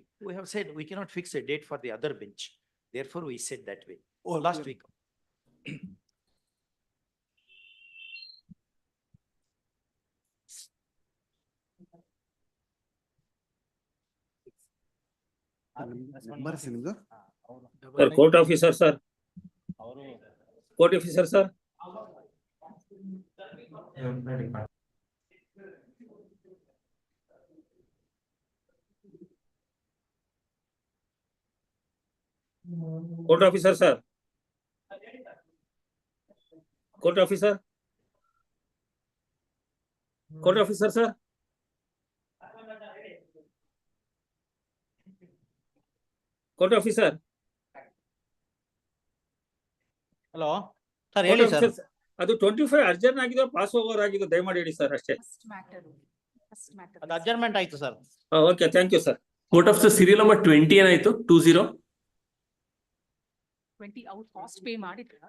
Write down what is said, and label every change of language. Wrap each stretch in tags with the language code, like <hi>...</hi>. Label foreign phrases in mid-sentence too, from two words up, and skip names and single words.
<en>We have said we cannot fix a date for the other bench. Therefore, we said that way. Oh, last yeah. week. Number single. Sir, court officer, sir. Court officer, sir. Court officer, sir. Court officer. Court officer, sir. Court officer. hello sir, Court</en> <kn>ಹೇಳಿ ಸರ್. officer, ಅದು 25 ಅರ್ಜೆಂಟ್ ಆಗಿದೆ,</kn> <en>pass over</en> <kn>ಆಗಿದೆ, ದಯಮಾಡಿ ಹೇಳಿ ಸರ್ ಅಷ್ಟೇ. ಅದು ಅಡ್ಜರ್ಮೆಂಟ್ ಆಯ್ತು ಸರ್.</kn> <en>okay, thank you sir. court officer serial number 20 ಏನಾಯ್ತು? 20</en> <kn>20</kn> <en>out cost pay</en> <kn>ಮಾಡಿದ್ರಾ?</kn>